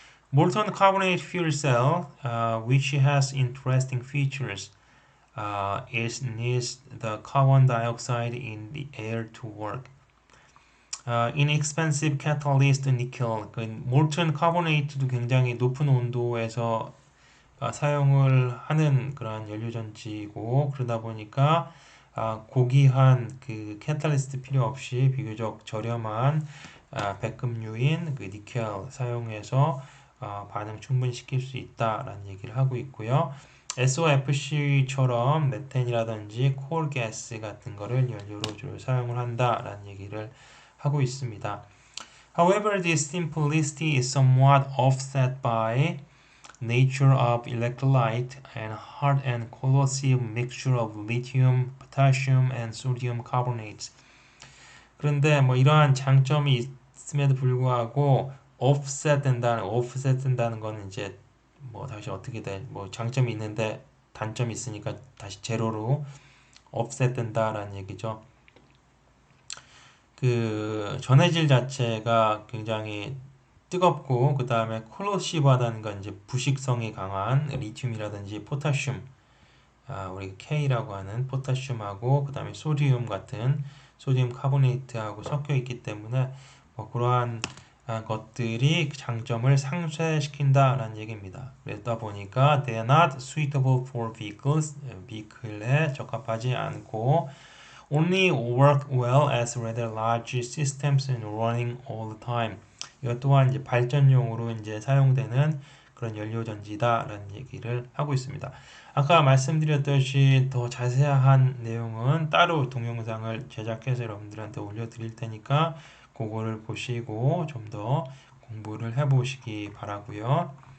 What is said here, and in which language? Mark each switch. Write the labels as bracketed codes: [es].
[en] Molten carbonate fuel cell, which has interesting features, it needs the carbon dioxide in the air to work. Inexpensive catalyst nickel, [ko] 그 molten carbonate도 굉장히 높은 온도에서 사용을 하는 그런 연료전지이고 그러다 보니까 고귀한 그 캐탈리스트 필요 없이 비교적 저렴한 백금류인 그 니켈 사용해서 반응 충분히 시킬 수 있다라는 얘기를 하고 있고요. SOFC처럼 메탄이라든지 콜가스 같은 거를 연료로 주로 사용을 한다라는 얘기를 하고 있습니다. [en] However, this simplicity is somewhat offset by nature of electrolyte and hard and corrosive mixture of lithium, potassium, and sodium carbonates. [ko] 그런데 뭐 이러한 장점이 있음에도 불구하고 offset 된다는 거는 이제 뭐 다시 어떻게 돼? 뭐 장점이 있는데 단점이 있으니까 다시 제로로 offset 된다라는 얘기죠. 그 전해질 자체가 굉장히 뜨겁고 그 다음에 콜로시브하다는 건 이제 부식성이 강한 리튬이라든지 포타슘, 우리 K라고 하는 포타슘하고 그 다음에 소디움 같은 소디움 카보네이트하고 섞여 있기 때문에 뭐 그러한 것들이 장점을 상쇄시킨다라는 얘기입니다. 그러다 보니까 [en] they are not suitable for vehicles, [ko] 비클에 적합하지 않고 [en] only work well as rather large systems and running all the time. [ko] 이것 또한 이제 발전용으로 이제 사용되는 그런 연료전지다라는 얘기를 하고 있습니다. 아까 말씀드렸듯이 더 자세한 내용은 따로 동영상을 제작해서 여러분들한테 올려드릴 테니까 그거를 보시고 좀 더 공부를 해보시기 바라고요.